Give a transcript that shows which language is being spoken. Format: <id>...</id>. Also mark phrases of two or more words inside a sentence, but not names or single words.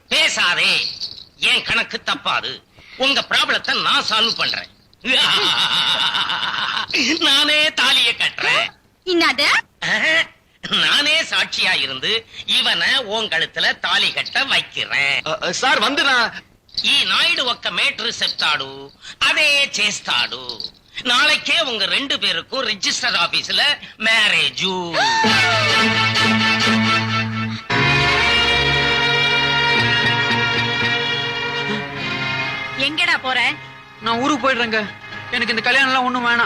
<ta>பேசாதே, என் கணக்கு தப்பாது. உங்க ப்ராப்ளத்தை நான் சால்வ் பண்றேன். நானே தாலிய கட்டுறேன். என்னது? நானே சாட்சியா இருந்து இவனை உன் கழுத்துல தாலி கட்ட வைக்கிறேன்.</ta> <te>సార్ వంద ఈ నాయుడు ఒక్క మేటర్ చెప్తాడు, అదే చేస్తాడు.</te> <ta>நாளைக்கே உங்க 2 பேருக்கும்</ta> <en>register office</en> <ta>மேரேஜ். எங்கடா போற? நான் ஊருக்கு போயிடுறேங்க. எனக்கு இந்த கல்யாணம் எல்லாம் ஒண்ணும் வேணாம்.</ta>